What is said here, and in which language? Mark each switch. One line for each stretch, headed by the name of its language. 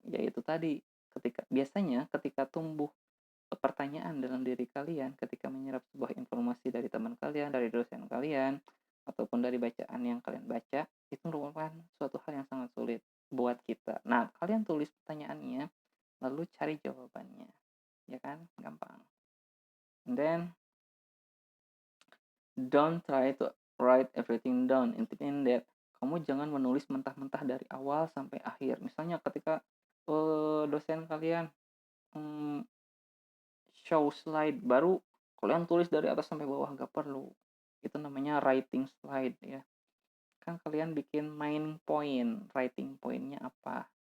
Indonesian: Yaitu tadi, biasanya ketika tumbuh pertanyaan dalam diri kalian ketika menyerap sebuah informasi dari teman kalian, dari dosen kalian, ataupun dari bacaan yang kalian baca, itu merupakan suatu hal yang sangat sulit buat kita. Nah, kalian tulis pertanyaannya, lalu cari jawabannya. Ya kan? Gampang.
English: And then, don't try to write everything down.
Indonesian: Intinya that kamu jangan menulis mentah-mentah dari awal sampai akhir. Misalnya ketika dosen kalian mm, show slide baru, kalian tulis dari atas sampai bawah, gak perlu. Itu namanya writing slide ya. Kan kalian bikin main point, writing pointnya apa.